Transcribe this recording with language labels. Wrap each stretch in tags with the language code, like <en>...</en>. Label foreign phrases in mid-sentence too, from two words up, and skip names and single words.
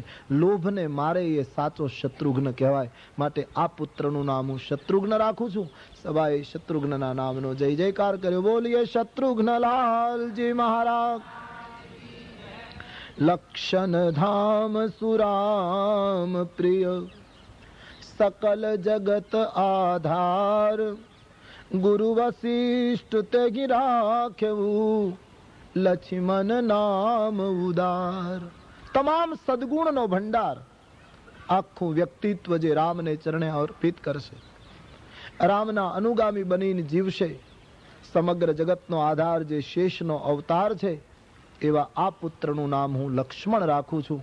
<gu>લોભને મારે એ સાચો શત્રુઘ્ન કહેવાય. માટે આ પુત્રનું નામ હું શત્રુઘ્ન રાખું છું. સભાએ શત્રુઘ્નના નામનો જય જયકાર કર્યો. બોલીએ શત્રુઘ્ન લાલજી મહારાજ.</gu> <awa>लक्षण धाम सुराम प्रिय सकल जगत आधार गुरु वशिष्ठ ते राख्યું लक्ष्मण नाम उदार.</awa> <gu>તમામ સદગુણનો ભંડાર આખું વ્યક્તિત્વ જે રામને ચરણે અર્પિત કરશે, રામના અનુગામી બનીને જીવશે, સમગ્ર જગતનો આધાર જે શેષનો અવતાર છે, એવા આ પુત્રનું નામ હું લક્ષ્મણ રાખું છું.</gu>